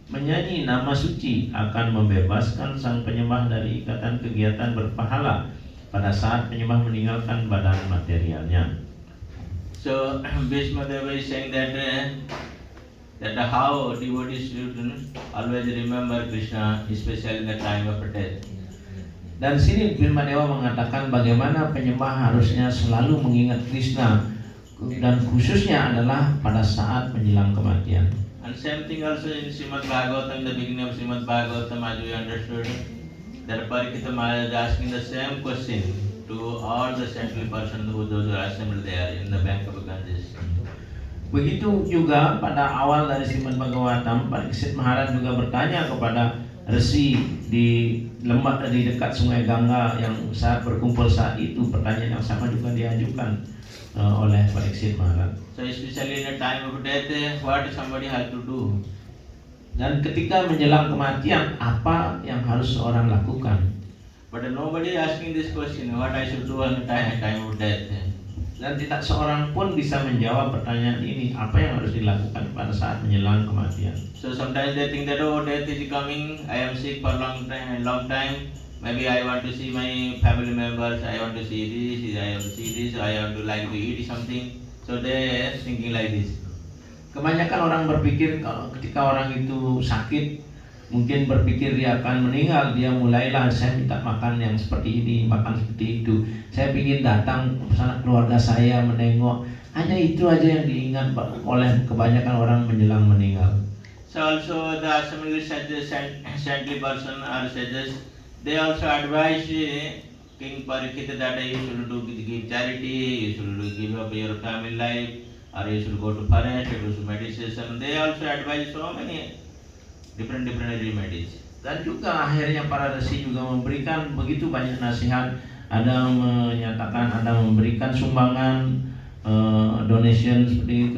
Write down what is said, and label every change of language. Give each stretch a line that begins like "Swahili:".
Indonesian: menyanyi nama suci akan membebaskan sang penyembah dari ikatan kegiatan berpahala pada saat penyembah meninggalkan badan materialnya.
English: So Bhishma Deva is saying that how devotees should always remember Krishna, especially in the time of death.
Indonesian: Dan sini Bhishma Dewa mengatakan bagaimana penyembah harusnya selalu mengingat Krishna dan khususnya adalah pada saat menjelang kematian.
English: And same thing also in Srimad Bhagavatam, the beginning of Srimad Bhagavatam, as we understood, that Parikshita Maharaj is asking the same question to all the saintly persons those who are assembled there in the bank of Ganges.
Indonesian: Begitu juga pada awal dari Srimad Bhagavatam, Parikshit Maharaj juga bertanya kepada resi di lembah di dekat Sungai Gangga yang saat berkumpul saat itu, pertanyaan yang sama juga diajukan oleh Parikshit Maharaj.
English: So especially in a time of death, what somebody has to do?
Indonesian: Dan ketika menjelang kematian, apa yang harus seorang lakukan?
English: But nobody asking this question, what I should do on the time of death.
Indonesian: Dan tidak seorang pun bisa menjawab pertanyaan ini, apa yang harus dilakukan pada saat menjelang kematian.
English: So sometimes they think that death is coming, I am sick for long time. Maybe I want to see my family members, I want to see this, I want to see this, I want to like to eat something. So they are thinking like this.
Indonesian: Kebanyakan orang berpikir kalau ketika orang itu sakit, mungkin berpikir dia akan meninggal, dia mulailah saya minta makan yang seperti ini, makan seperti itu. Saya ingin datang bersama keluarga saya menengok. Hanya itu aja yang diingat oleh kebanyakan orang menjelang meninggal.
English: So also the assembly saintly person or sages, they also advise King Parikshit that you should give charity, you should give up your family life, or you should go to forest, do some meditation. They also advise so many different remedies.
Indonesian: Dan juga akhirnya para resi juga memberikan begitu banyak nasihat. Ada menyatakan, ada memberikan sumbangan, donation seperti itu.